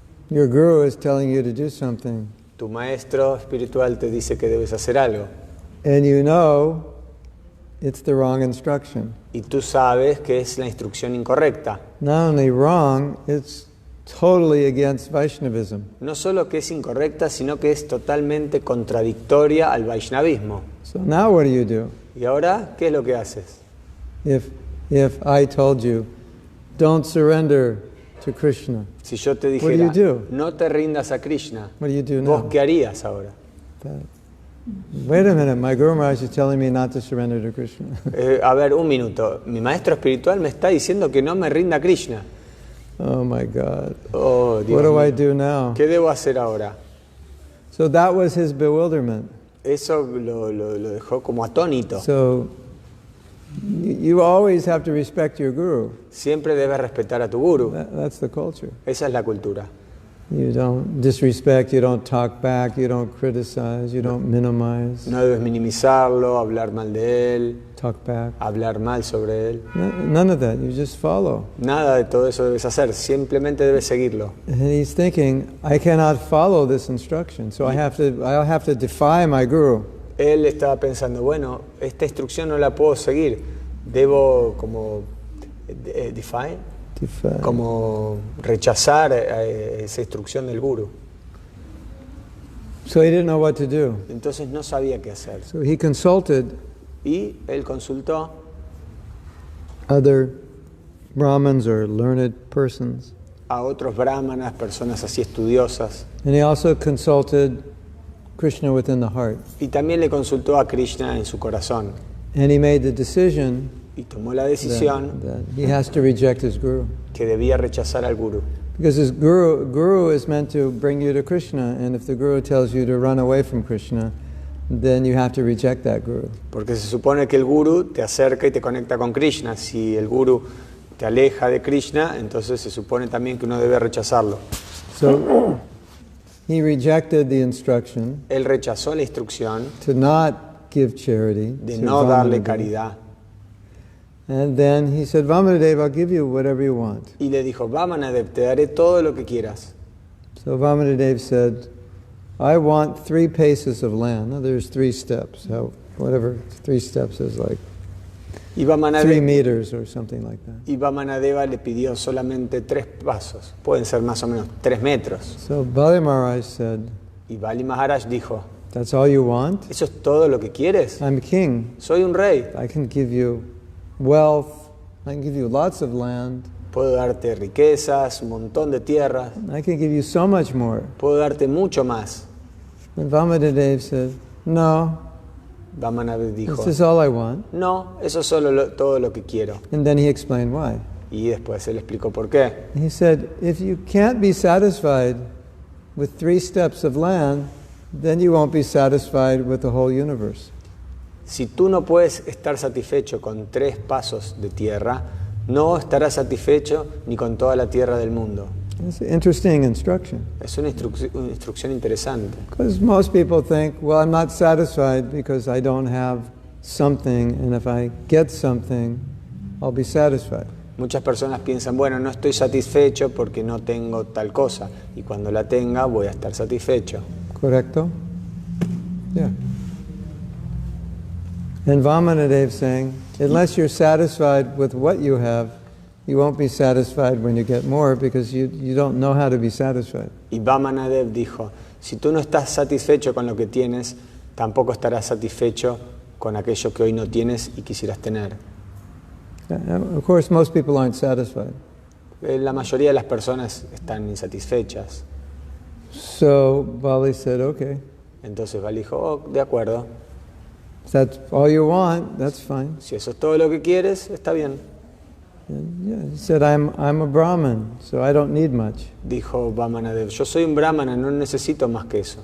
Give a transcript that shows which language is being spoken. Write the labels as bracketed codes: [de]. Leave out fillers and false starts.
[en] Your guru is telling you to do something, [es] Tu maestro espiritual te dice que debes hacer algo [en] and you know it's the wrong instruction. [es] y tú sabes que es la instrucción incorrecta. [en] Not only wrong, it's totally against Vaishnavism. [es] No solo que es incorrecta, sino que es totalmente contradictoria al Vaishnavismo. [en] So now what do? [es] ¿Y ahora qué es lo que haces? [en] If I told you, don't surrender to Krishna, [es] Si yo te [en] What do you [es] dijera, [en] do? [es] no te rindas a Krishna, [en] what do you do [es] ¿vos [en] now? [es] qué harías ahora? [en] Wait a minute, my Guru Maharaj is telling me not to surrender to Krishna. [es] A ver, un minuto. Mi maestro espiritual me está diciendo que no me rinda a Krishna. [en] Oh my God. [es] Oh, Dios [en] What do I [es] mío. [en] do now? [es] ¿Qué debo hacer ahora? [en] So that was his bewilderment. [es] Eso lo dejó como atónito. [en] So you always have to respect your Guru. [es] Siempre debes respetar a tu guru. [en] That's the culture. [es] Esa es la cultura. [en] You don't disrespect, you don't talk back, you don't criticize, you don't minimize, [es] No debes minimizarlo, hablar mal de él, [en] talk back. [es] hablar mal sobre él. [en] None of that. You just follow. [es] Nada de todo eso debes hacer. Simplemente debes seguirlo. [en] And he's thinking, I cannot follow this instruction, so I'll have to defy my Guru. [es] Él estaba pensando, bueno, esta instrucción no la puedo seguir. Debo como defy, como rechazar esa instrucción del guru. [en] So he didn't know what to do. [es] Entonces no sabía qué hacer. [en] So he consulted [es] Y él consultó [en] other Brahmins or learned persons. [es] a otros brahmanas, personas así estudiosas. [en] And he also consulted Krishna within the heart. [es] Y también le consultó a Krishna en su corazón. [en] And he made the decision [es] Y tomó la decisión [en] that he has to reject his Guru. [es] que debía rechazar al guru. [en] Because his guru is meant to bring you to Krishna, and if the Guru tells you to run away from Krishna, then you have to reject that Guru. [es] Porque se supone que el guru te acerca y te conecta con Krishna. Si el guru te aleja de Krishna, entonces se supone también que uno debe rechazarlo. [en] So he rejected the instruction [es] Él rechazó la instrucción [en] to not give charity, [es] de [en] to [es] no darle [en] Vamanadev. [es] caridad. [en] And then he said, Vamanadev, I'll give you whatever you want. [es] Y le dijo, Vamanadev, te daré todo lo que quieras. [en] So Vamanadev said, I want 3 paces of land. Now there's 3 steps. Whatever 3 steps is like [es] Y 3 Vamanadev, [en] meters or something like that. [es] y Vamanadeva le pidió solamente 3 pasos. Pueden ser más o menos 3 metros. [en] So Bali Maharaj said, [es] Y Bali Maharaj dijo, [en] that's all you want? [es] ¿eso es todo lo que quieres? [en] I'm king. [es] Soy un rey. [en] I can give you wealth. I can give you lots of land. [es] Puedo darte riquezas, un montón de tierras. [en] I can give you so much more. [es] Puedo darte mucho más. [en] And Vamanadev said, no, [es] Vamanadev dijo, [en] this is all I want. [es] no, eso es solo todo lo que quiero. [en] And then he explained why. [es] Y después él explicó por qué. [en] He said, if you can't be satisfied with 3 steps of land, then you won't be satisfied with the whole universe. [es] Si tú no puedes estar satisfecho con 3 pasos de tierra, no estarás satisfecho ni con toda la tierra del mundo. [en] It's an interesting instruction. [es] Es una instrucción interesante. [en] Because most people think, well, I'm not satisfied because I don't have something, and if I get something, I'll be satisfied. [es] Muchas personas piensan, bueno, no estoy satisfecho porque no tengo tal cosa, y cuando la tenga voy a estar satisfecho. Correcto? Yeah. [en] And Vamanadev saying, unless you're satisfied with what you have, you won't be satisfied when you get more because you don't know how to be satisfied. [es] Y Vamanadev dijo, si tú no estás satisfecho con lo que tienes, tampoco estarás satisfecho con aquello que hoy no tienes y quisieras tener. [en] Of course, most people aren't satisfied. [es] La mayoría de las personas están insatisfechas. [en] So Bali said, okay. [es] Entonces Bali dijo, oh, de acuerdo. [en] If that's all you want, that's fine. [es] Si eso es todo lo que quieres, está bien. [en] And yeah, he said, I'm a Brahmin, so I don't need much. [es] Dijo Vamanadev, yo soy un brahmana, no necesito más que eso.